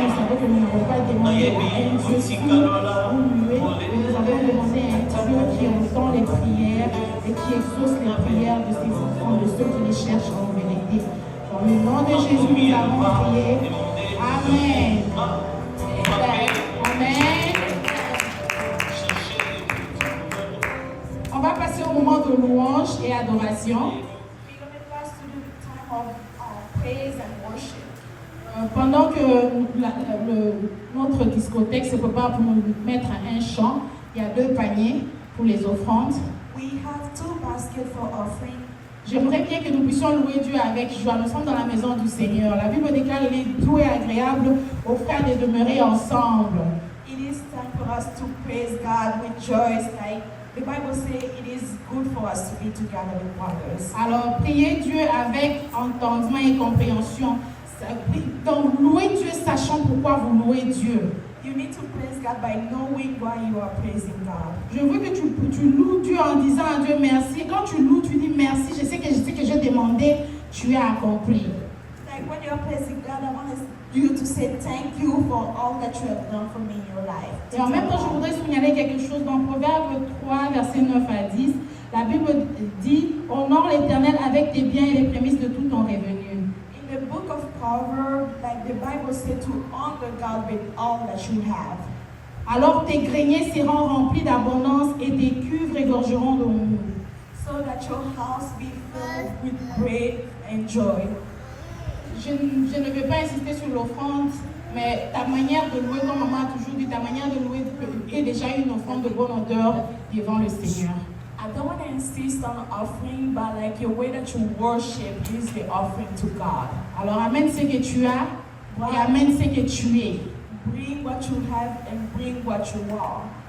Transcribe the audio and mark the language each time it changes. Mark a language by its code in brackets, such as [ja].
[fr] Nous avons demandé à un Dieu qui entend les prières et qui exauce les prières de ses enfants, de ceux qui les cherchent en vérité. Dans le nom de Jésus, nous avons prié. Amen. Amen. On va passer au moment de louange et adoration. [en] We're going to pass to the time of praise and worship. [fr] Pendant que notre discothèque se prépare pour nous mettre un chant, il y a 2 paniers pour les offrandes. [en] We have 2 baskets for offering. [fr] J'aimerais bien que nous puissions louer Dieu avec joie. Nous sommes dans la maison du Seigneur. La Bible déclare qu'il est doux et agréable aux frères de demeurer ensemble. [en] It is time for us to praise God with joy. Like the Bible says, it is good for us to be together with others. [fr] Alors, priez Dieu avec entendement et compréhension. Donc, louez Dieu sachant pourquoi vous louez Dieu. [en] You need to praise God by knowing why you are praising God. [fr] Je veux que tu loues Dieu en disant à Dieu merci. Quand tu loues, tu dis merci. Je sais que j'ai demandé, tu as accompli. [en] Like when you are praising God, I want you to say thank you for all that you have done for me in your life. [fr] Et en même temps, je voudrais signaler quelque chose dans Proverbe 3, versets 9 à 10. La Bible dit, honore l'Éternel avec tes biens et les prémices de tout ton revenu. [en] In the book of Proverbs, like the Bible said, to honor God with all that you have. [fr] Alors tes greniers seront remplis d'abondance et tes cuves regorgeront d'eau. [en] So that your house be filled with great and joy. [fr] Je ne vais pas insister sur l'offrande, mais ta manière de louer, comme maman a toujours dit, ta manière de louer est déjà une offrande de bonne odeur devant le Seigneur. [en] I don't want to insist on offering, but like your way that you worship is the offering to God. [fr] Alors amène ce que tu as et amène ce que tu es. [en] Bring what you have and bring what you are.